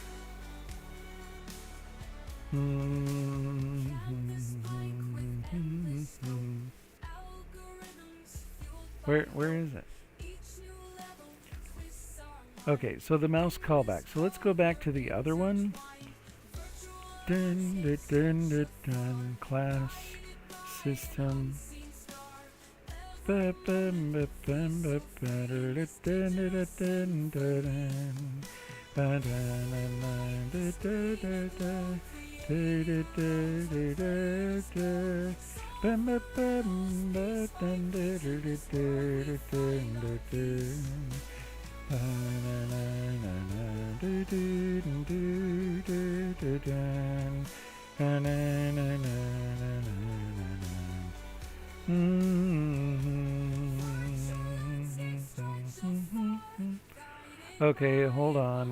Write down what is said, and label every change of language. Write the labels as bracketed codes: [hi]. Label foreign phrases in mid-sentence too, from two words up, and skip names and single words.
[en] Where is it? Okay, so the mouse callback. So let's go back to the other one. Dun, dun, dun, dun, dun. Class system. Ba, bum, ba, bum, ba, ba, da, da, dun, da, da, dun, da, dun. Ba, da, da, da, da, da, da. Da, da, da, da, da, da. Bum, ba, bum, ba, dun, da, da, da, da, da, dun, da, dun. Ba, na, na, na, na, do, do, dun, do, do, do, dun. Na, na, na, na, na, na, na, na. Okay, hold on.